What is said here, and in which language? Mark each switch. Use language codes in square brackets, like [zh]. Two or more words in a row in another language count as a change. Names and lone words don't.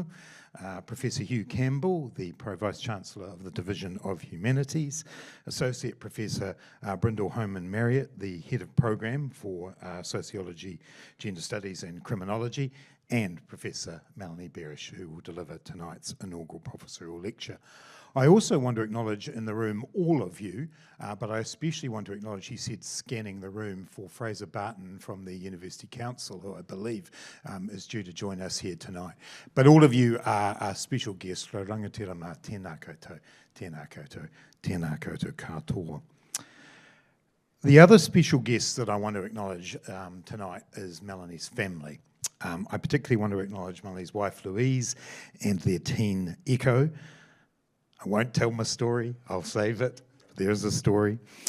[en] Professor Hugh Campbell, the Pro-Vice-Chancellor of the Division of Humanities, Associate Professor Brindle Homan Marriott, the Head of Program for Sociology, Gender Studies and Criminology, and Professor Melanie Beres, who will deliver tonight's inaugural professorial lecture. I also want to acknowledge in the room all of you, but I especially want to acknowledge, he said scanning the room, for Fraser Barton from the University Council, who I believe is due to join us here tonight. But all of you are special guests. [mi] Rangatira mā, tēnā koutou, tēnā koutou, tēnā koutou katoa. [en] The other special guest that I want to acknowledge tonight is Melanie's family. I particularly want to acknowledge Melanie's wife Louise and their teen Echo. I won't tell my story, I'll save it. There's a story.